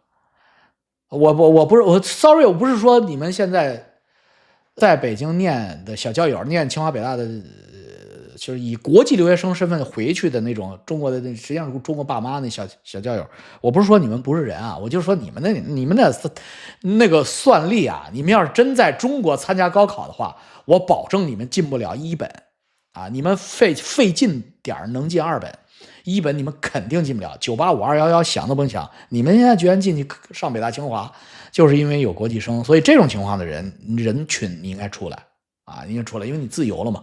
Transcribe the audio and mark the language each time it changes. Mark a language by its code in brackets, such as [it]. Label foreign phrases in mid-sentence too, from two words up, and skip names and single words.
[zh] 我不是sorry， 我不是说你们现在在北京念的小教友念清华北大的，就是以国際留學生身份回去的那種中國的，實際上是中國爸媽那小教友，我不是說你們不是人啊，我就說你們的那個算力啊，你們要是真在中國參加高考的話，我保證你們進不了一本啊，你們費勁點能進二本，一本你們肯定進不了，985、211想都甭想，你們現在居然進去上北大清華，就是因為有國際生，所以這種情況的人群你應該出來啊，應該出來，因為你自由了嘛。